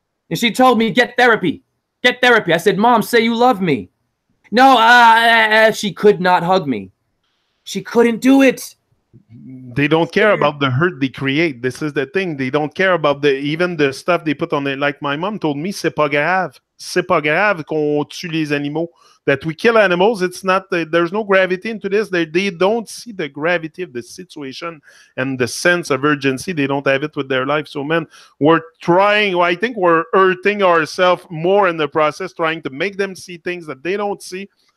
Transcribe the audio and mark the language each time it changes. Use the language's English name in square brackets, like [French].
[English] And she told me, get therapy. Get therapy. I said, Mom, say you love me. No, she could not hug me. She couldn't do it. They don't care about the hurt they create. This is the thing. They don't care about even the stuff they put on it. Like my mom told me, c'est pas grave. [French] C'est pas grave qu'on tue les animaux. [English] That we kill animals, it's not, there's no gravity into this. They don't see the gravity of the situation and the sense of urgency. They don't have it with their life. So, man, we're trying, I think we're hurting ourselves more in the process, trying to make them see things that they don't see.